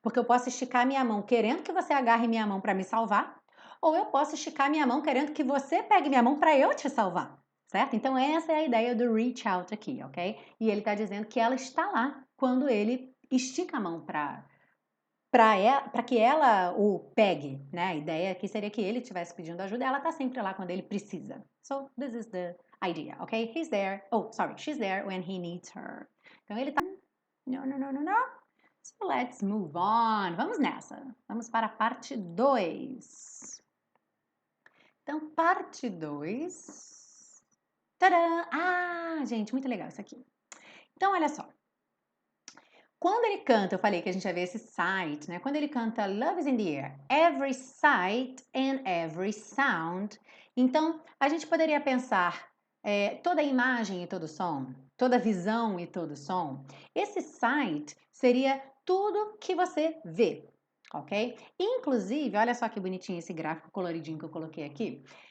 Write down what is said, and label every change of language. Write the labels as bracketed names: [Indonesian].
[Portuguese] Porque eu posso esticar minha mão querendo que você agarre minha mão para me salvar, ou eu posso esticar minha mão querendo que você pegue minha mão para eu te salvar. Certo? Então, essa é a ideia do reach out aqui, ok? E ele está dizendo que ela está lá quando ele estica a mão para que ela o pegue, né? A ideia aqui seria que ele estivesse pedindo ajuda, ela está sempre lá quando ele precisa. [English] So, this is the idea, ok? He's there, oh, sorry, she's there when he needs her. [Portuguese] Então, ele está [English] No, no, no, no, no. So let's move on. [Portuguese] Vamos nessa. Vamos para a parte 2. Então, parte 2. Tadã! Ah, gente, muito legal isso aqui. Então, olha só. Quando ele canta, eu falei que a gente vai ver esse sight, né? Quando ele canta [English] Love is in the air, every sight and every sound. [Portuguese] Então, a gente poderia pensar toda imagem e todo som, toda visão e todo som. Esse sight seria tudo que você vê, ok? Inclusive, olha só que bonitinho esse gráfico coloridinho que eu coloquei aqui.